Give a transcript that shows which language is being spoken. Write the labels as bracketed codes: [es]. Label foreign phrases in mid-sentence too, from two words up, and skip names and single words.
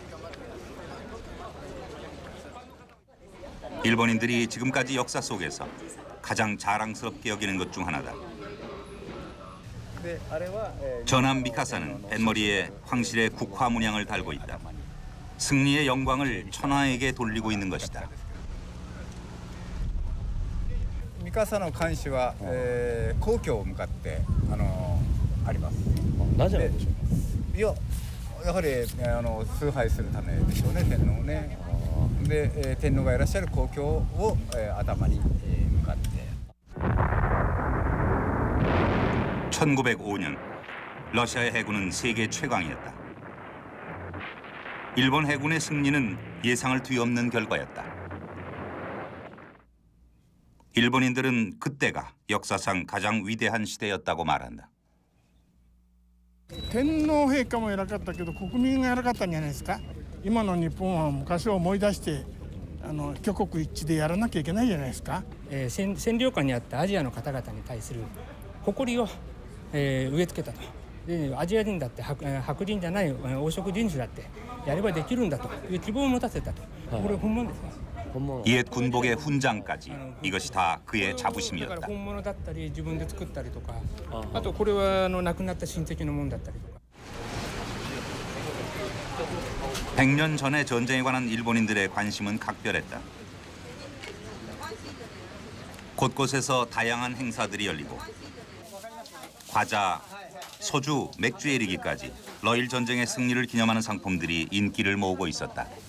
[ko] 일본인들이 지금까지 역사 속에서 가장 자랑스럽게 여기는 것 중 하나다. 전함 미카사는 뱃머리에 황실의 국화 문양을 달고 있다. 승리의 영광을 천황에게 돌리고 있는 것이다. [ja] ミカサの艦士は、皇居を向かってあります。なぜなんでしょうか。いや、やはり、崇拝するためでしょうね、天皇をね。で、天皇がいらっしゃる皇居を、頭に、向かって。 [ko] 1905년 러시아의 해군은 세계 최강이었다. 일본 해군의 승리는 예상을 뒤엎는 결과였다. 일본인들은 그때가 역사상 가장 위대한 시대였다고 말한다. [ja] 天皇陛下も偉かったけど国民が偉かったんじゃないですか。今の日本は昔を思い出して挙国一致でやらなきゃいけないじゃないですか。占領下にあったアジアの方々に対する誇りを、植え付けたと。でアジア人だって白人じゃない黄色人種だってやればできるんだという希望を持たせたと。これ本物ですね。 [ko] 옛 군복의 훈장까지 이것이 다 그의 자부심이었다. [ja] 本物だったり自分で作ったりとか、あとこれは亡くなった親戚のものだったりとか。 [ko] 100년 전의 전쟁에 관한 일본인들의 관심은 각별했다. 곳곳에서 다양한 행사들이 열리고 과자, 소주, 맥주에 이르기까지 러일 전쟁의 승리를 기념하는 상품들이 인기를 모으고 있었다.